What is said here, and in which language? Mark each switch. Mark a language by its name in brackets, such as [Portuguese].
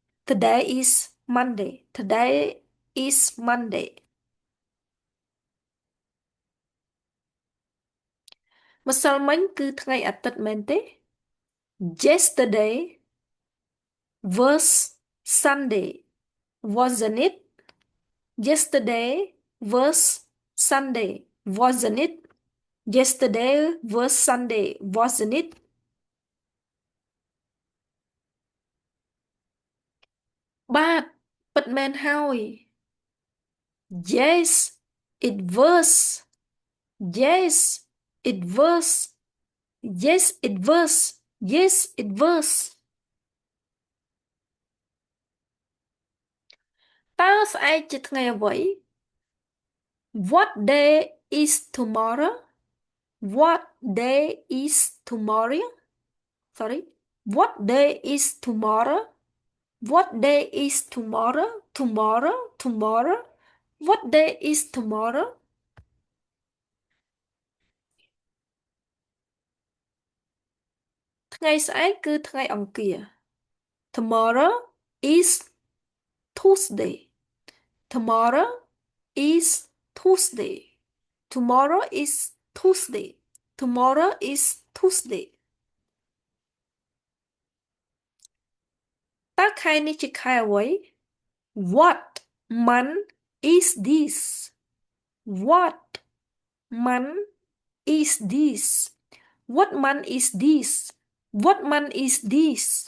[English] Today is Monday. Today is Monday. [Khmer] ម្សិលមិញគឺថ្ងៃអាទិត្យមែនទេ [English] Yesterday was Sunday, wasn't it? Yesterday was Sunday, wasn't it? Yesterday was Sunday, wasn't it? [Khmer] បាទពិតមែនហើយ [English] Yes, it was. Yes, it was. Yes, it was. Yes, it was. [Khmer] តើស្អែកជាថ្ងៃអ្វី [English] What day is tomorrow? What day is tomorrow? Sorry. What day is tomorrow? What day is tomorrow? Tomorrow? Tomorrow? What day is tomorrow? [Khmer] ថ្ងៃស្អែកគឺថ្ងៃអង្គារ [English] Tomorrow is Tuesday. Tomorrow is Tuesday. Tomorrow is Tuesday. Tomorrow is Tuesday. [Khmer] តើខែនេះជាខែអ្វី [English] What month is this What month is this What month is this What month is this